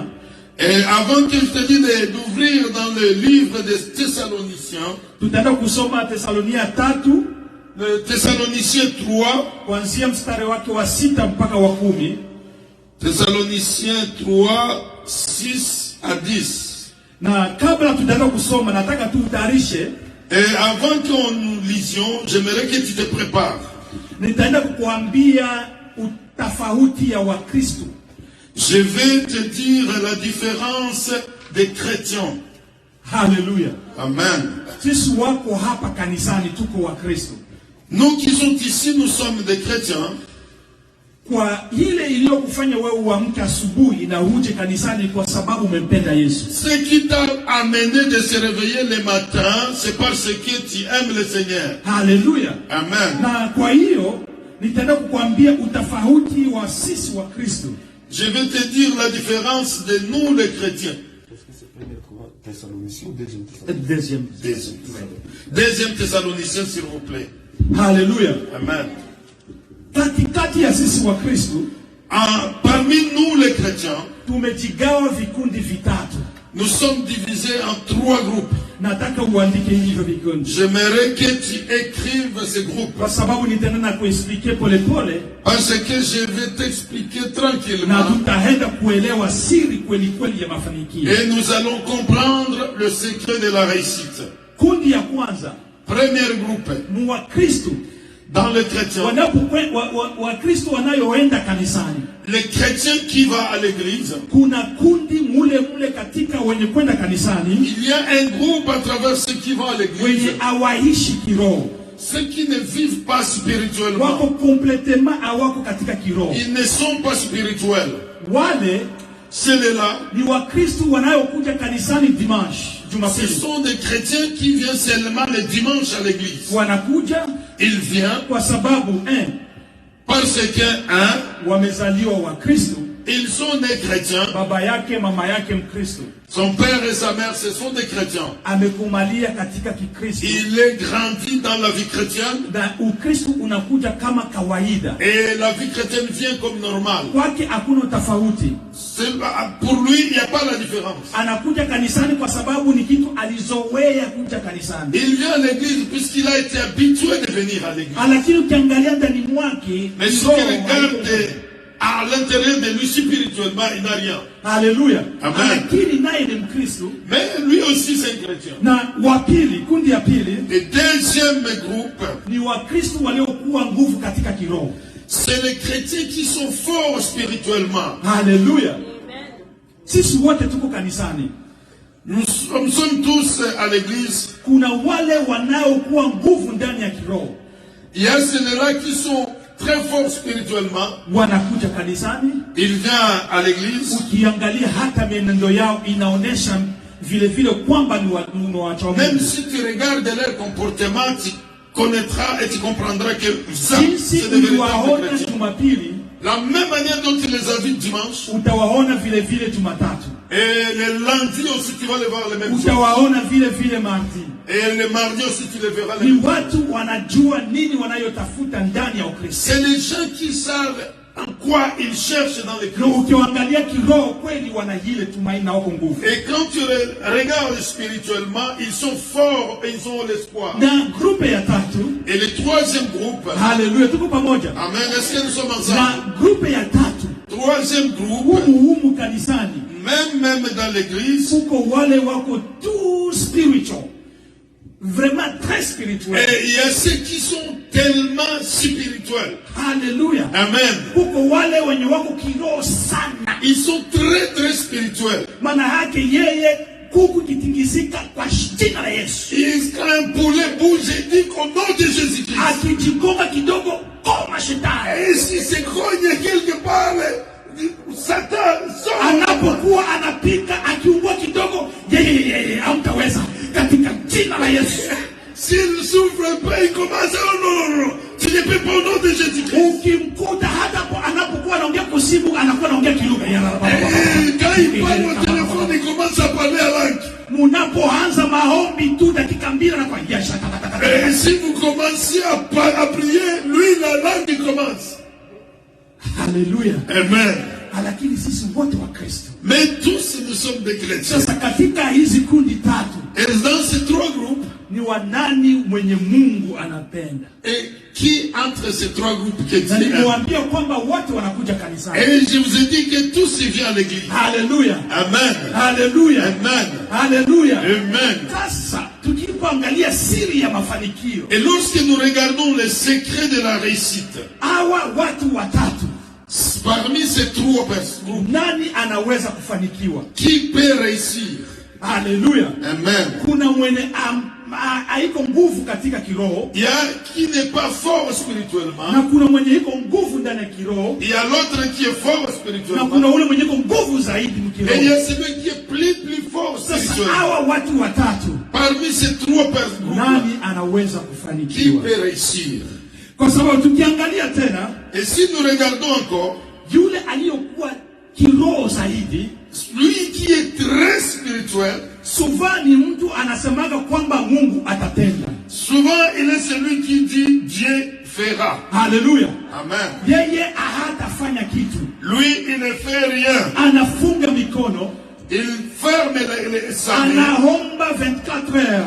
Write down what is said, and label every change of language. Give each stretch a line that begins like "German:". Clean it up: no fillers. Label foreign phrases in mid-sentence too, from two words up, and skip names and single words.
French: Et avant que je te dise d'ouvrir dans le livre des Thessaloniciens,
Swahili: tutaenda kusoma Thesalonia 3,
French: le Thessaloniciens 3,
Swahili: kuanzia mstari wake wa 6 mpaka wa 10.
French: Thessaloniciens 3, 6 à 10.
Swahili: Na kabla tutaenda kusoma nataka tutayarishe.
French: Et avant qu'on nous lisions, j'aimerais que tu te prépares.
Swahili: Nitaenda kukuambia utafauti ya Wakristo.
French: Je vais te dire la différence des chrétiens. Hallelujah. Amen.
Swahili: Sisi wako hapa kanisani tuko Wakristo.
French: Nous qui sommes ici, nous sommes des chrétiens.
Swahili: Kwa ile iliyokufanya wewe uamke asubuhi na uje kanisani kwa sababu umempenda Yesu.
French: Ce qui t'a amené de se réveiller le matin, c'est parce que tu aimes le Seigneur. Hallelujah. Amen.
Swahili: Na kwa hiyo nitaenda kukuambia utafauti wa sisi wa Kristo.
French: Je vais te dire la différence de nous les chrétiens. Est-ce que c'est 1 Thessaloniciens ou 2 Thessaloniciens? Deuxième Thessaloniciens, s'il vous plaît. Hallelujah. Amen.
Swahili: Katikati ya sisi wa Kristo,
French: parmi nous les chrétiens,
Swahili: tumejigawa vikundi vitatu.
French: Nous sommes divisés en 3 groupes.
Swahili: Nataka uandike hivyo vikundi.
French: J'aimerais que tu écrives ces groupes.
Swahili: Kwa sababu nitaenda na kuexpliquer pole pole.
French: Parce que je vais t'expliquer tranquillement.
Swahili: Na tutaenda kuelewa siri kweli kweli ya mafanikio.
French: Et nous allons comprendre le secret de la réussite.
Swahili: Kundi ya kwanza.
French: Premier groupe.
Swahili: Mwa Kristo.
French: Dans les chrétiens.
Swahili: Wakristo wanayoenda kanisani.
French: Les chrétiens qui vont à l'église.
Swahili: Kuna kundi mule katika wenye kwenda kanisani.
French: Il y a un groupe à travers ceux qui vont à l'église.
Swahili: Wenye hawaishi kiroho.
French: Ceux qui ne vivent pas spirituellement.
Swahili: Wako complètement hawako katika kiroho.
French: Ils ne sont pas spirituels.
Swahili: Wale
French: ceux-là
Swahili: ni Wakristo wanayokuja kanisani dimanche.
French: Ce sont des chrétiens qui viennent seulement le dimanche à l'église.
Swahili: Wanakuja,
French: il vient
Swahili: kwa sababu
French: parce que
Swahili: wamezaliwa wa Kristo.
French: Ils sont des chrétiens.
Swahili: Baba yake mama yake Mkristo.
French: Son père et sa mère, ce sont des chrétiens.
Swahili: Amekumalia katika Kikristo.
French: Il est grandi dans la vie chrétienne.
Swahili: Na Ukristo unakuja kama kawaida.
French: Et la vie chrétienne vient comme normale.
Swahili: Kwake hakuna tofauti.
French: Pour lui, il n'y a pas la différence.
Swahili: Anakuja kanisani kwa sababu ni kitu alizoea kuja kanisani.
French: Il vient à l'église puisqu'il a été habitué de venir à l'église.
Swahili: Lakini ukiangalia ndani mwake,
French: mais si tu regardes à l'intérieur de lui spirituellement, il n'a rien. Alléluia. Amen. Mais lui aussi c'est un chrétien.
Swahili: Na wapili, kundi ya pili.
French: Le deuxième groupe.
Swahili: Ni Wakristo waliokuwa nguvu katika kiroho.
French: C'est les chrétiens qui sont forts spirituellement. Alléluia.
Swahili: Sisi wote tuko kanisani.
French: Nous sommes tous à l'église.
Swahili: Kuna wale wanaokuwa nguvu ndani ya kiroho.
French: Il y a ceux-là qui sont très fort spirituellement.
Swahili: Wanakuja kanisani.
French: Il vient à l'église.
Swahili: Ukiangalia hata mienendo yao inaonesha vile vile kwamba ni wacha Mungu.
French: Même si tu regardes leur comportement, tu connaîtras et tu comprendras que ça c'est de véritables chrétiens. La même manière dont tu les as vus dimanche.
Swahili: Utawaona vile vile Jumatatu.
French: Et le lundi aussi tu vas les voir les mêmes choses.
Swahili: Utawaona vile vile mardi.
French: Et le mardi aussi tu les verras les mêmes choses.
Swahili: Ni watu wanajua nini wanayotafuta ndani ya Ukristo.
French: C'est les gens qui savent en quoi ils cherchent dans les Kristo.
Swahili: Ukiangalia kiroho kweli wana ile tumaini na wako nguvu.
French: Et quand tu regardes spirituellement, ils sont forts et ils ont l'espoir.
Swahili: Na groupe ya tatu.
French: Et le troisième groupe.
Swahili: Hallelujah, tuko pamoja. Amen.
French: Est-ce que nous sommes ensemble?
Swahili: Na groupe ya tatu.
French: Troisième groupe.
Swahili: Humu kanisani.
French: Même dans l'église.
Swahili: Kuko wale wako
English: too spiritual.
French: Vraiment très spirituel. Et il y a ceux qui sont tellement spirituels. Alléluia. Amen.
Swahili: Kuko wale wenye wako kiroho sana.
French: Ils sont très très spirituels.
Swahili: Maana yake yeye kuku kitingizika kwa jina la Yesu.
French: Quand un poulet bouge, il dit au nom de Jésus-Christ.
Swahili: Akijigonga kidogo, koma shetani.
French: Et si se cogne quelque part, Satan sort.
Swahili: Anapokuwa anapika akiungua kidogo, yeye hamtaweza katika jina la Yesu.
French: S'il souffre un peu, il commence à non, tu ne peux pas au nom de Jésus-Christ.
Swahili: Ukimkuta hata anapokuwa anaongea kusimu, anakuwa anaongea kilugha.
French: Quand il parle au téléphone, il commence à parler à langue.
Swahili: Munapoanza maombi tu dakika mbili na kwa jasha.
French: Et si vous commencez à prier, lui la langue il commence. Alléluia. Amen.
Swahili: Lakini sisi wote wa Kristo.
French: Mais tous nous sommes des chrétiens.
Swahili: Sasa katika hizi kundi tatu,
French: Et dans ces trois groupes,
Swahili: ni wanani mwenye Mungu anapenda?
French: et qui entre ces trois groupes que Dieu
Swahili: Na
French: aime?
Swahili: nimewaambia kwamba wote wanakuja kanisani.
French: Et je vous ai dit que tous ils viennent à l'église. Haleluya. Amen. Haleluya. Amen. Haleluya. Amen.
Swahili: Sasa tukipoangalia siri ya mafanikio,
French: Et lorsque nous regardons les secrets de la réussite,
Swahili: hawa watu watatu,
French: parmi ces trois personnes,
Swahili: nani anaweza kufanikiwa?
French: qui peut réussir? Haleluya. Amen.
Swahili: Kuna mwenye haiko nguvu katika kiroho,
French: Il y a qui n'est pas fort
Swahili: na
French: spirituellement.
Swahili: kuna mwenye iko nguvu ndani ya kiroho,
French: Il y a l'autre qui est fort
Swahili: na
French: spirituellement.
Swahili: kuna ule mwenye iko nguvu zaidi
French: Et il y
Swahili: mkiroho.
French: a celui qui est plus fort
Swahili: Sasa
French: spirituellement.
Swahili: hawa watu watatu,
French: Parmi ces trois personnes,
Swahili: nani anaweza
French: qui
Swahili: kufanikiwa?
French: peut réussir?
Swahili: Kwa sababu tukiangalia tena,
French: Et si nous regardons encore,
Swahili: yule aliyokuwa kiroho zaidi,
French: lui qui est très spirituel,
Swahili: souvent ni mtu anasemaga kwamba Mungu atatenda.
French: souvent il est celui qui dit Dieu fera. Haleluya. Amen.
Swahili: Yeye hatafanya kitu,
French: Lui, il ne fait rien.
Swahili: anafunga mikono,
French: Il ferme sa main.
Swahili: anaomba 24 heures,